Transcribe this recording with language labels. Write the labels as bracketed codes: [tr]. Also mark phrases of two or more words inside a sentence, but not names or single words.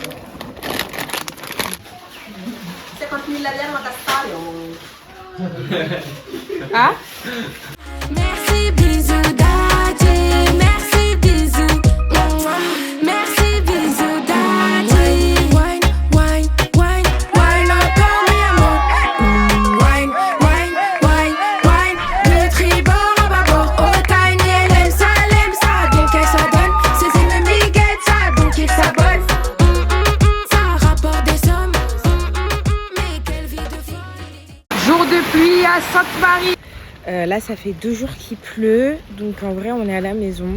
[fr] 50 000 la dernière, on Ah? Merci bisous daddy, merci bisous, merci bisous daddy. [en] Wine, wine, wine, wine encore [es] mi amor. [en] Wine, wine, wine, wine. [fr] Le tribord à bâbord, au tiny elle aime ça, donc elle s'adonne. Ses ennemis guettent ça, donc ils s'abonnent. Ça rapporte des sommes, mais quelle vie de folie. Jour de pluie à Sainte-Marie. Là, ça fait 2 jours qu'il pleut, donc en vrai, on est à la maison.